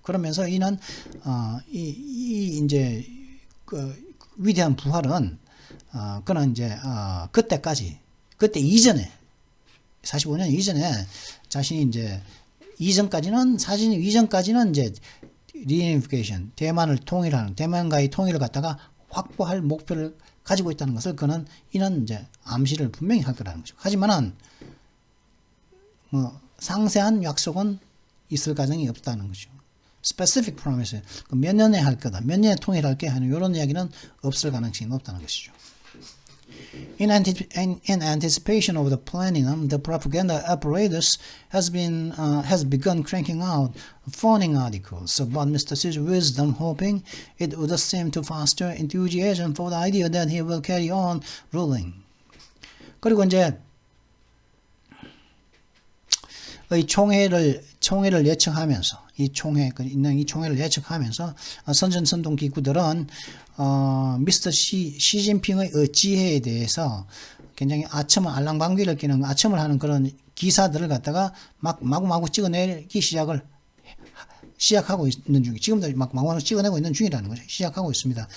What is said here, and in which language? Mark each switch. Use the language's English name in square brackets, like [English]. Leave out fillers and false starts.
[Korean] 그러면서 이는 이제 그 위대한 부활은 그는 이제 그때 이전에 45년 이전에 자신이 이제 이전까지는 이제 리유니피케이션 대만과의 통일을 갖다가 확보할 목표를 가지고 있다는 것을 이는 이제 암시를 분명히 할 거라는 거죠. 하지만은 뭐 상세한 약속은 있을 가능성이 없다는 거죠. [English] Specific promise, [Korean] 몇 년에 할 거다, 몇 년에 통일할게 하는 이런 이야기는 없을 가능성이 높다는 것이죠. [English] In anticipation of the planning, the propaganda apparatus has begun cranking out fawning articles about Mr. Xi's wisdom, hoping it would seem to foster enthusiasm for the idea that he will carry on ruling. [Korean] 그리고 이제 이 총회를 예측하면서 이 총회를 예측하면서 선전선동 기구들은 미스터 시진핑의 지혜에 대해서 굉장히 알랑방귀를 끼는 아첨을 하는 그런 기사들을 갖다가 마구마구 찍어내기 시작하고 있는 중이 지금도 마구마구 찍어내고 있는 중이라는 거죠. 시작하고 있습니다.